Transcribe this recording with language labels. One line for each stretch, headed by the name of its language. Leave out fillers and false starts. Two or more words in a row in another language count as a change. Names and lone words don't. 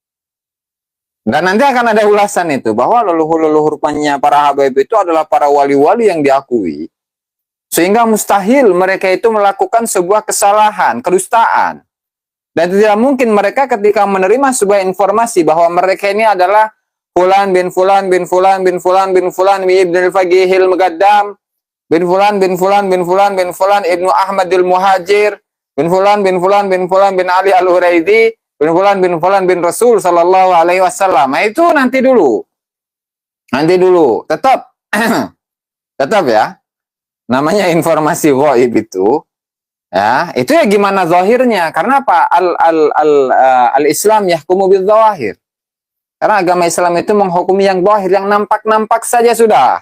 Indonesian: Dan nanti akan ada ulasan itu bahwa leluhur-leluhurnya para habaib itu adalah para wali-wali yang diakui, sehingga mustahil mereka itu melakukan sebuah kesalahan, kedustaan. Dan tidak mungkin mereka ketika menerima sebuah informasi bahwa mereka ini adalah Fulan bin Fulan bin Fulan bin Fulan bin Fulan bin Ibn al-Faqihil Mugaddam bin Fulan bin Fulan bin Fulan bin Fulan Ibnu Ahmadil Muhajir bin Fulan bin Fulan bin Fulan bin Ali al-Huraidi bin Fulan bin Rasul
Arabic: صلى الله عليه وسلم.
Indonesian: Nah, itu nanti dulu. Nanti dulu. Tetap tetap ya. Namanya informasi ghaib itu. Ya, itu ya gimana zahirnya? Karena apa?
Arabic: الإسلام يحكم بالظواهر.
Indonesian: Karena agama Islam itu menghukumi yang zahir, yang nampak-nampak saja sudah.